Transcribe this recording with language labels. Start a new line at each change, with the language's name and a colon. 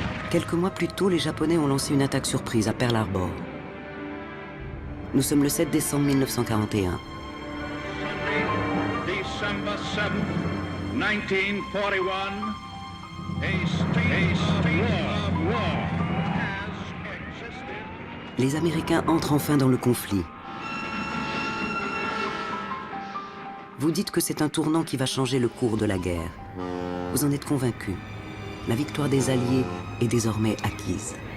French: Quelques mois plus tôt, les Japonais ont lancé une attaque surprise à Pearl Harbor. Nous sommes le 7 décembre 1941.
English: December 7th, 1941, a state of war has existed.
French: Les Américains entrent enfin dans le conflit. Vous dites que c'est un tournant qui va changer le cours de la guerre. Vous en êtes convaincu. La victoire des Alliés est désormais acquise.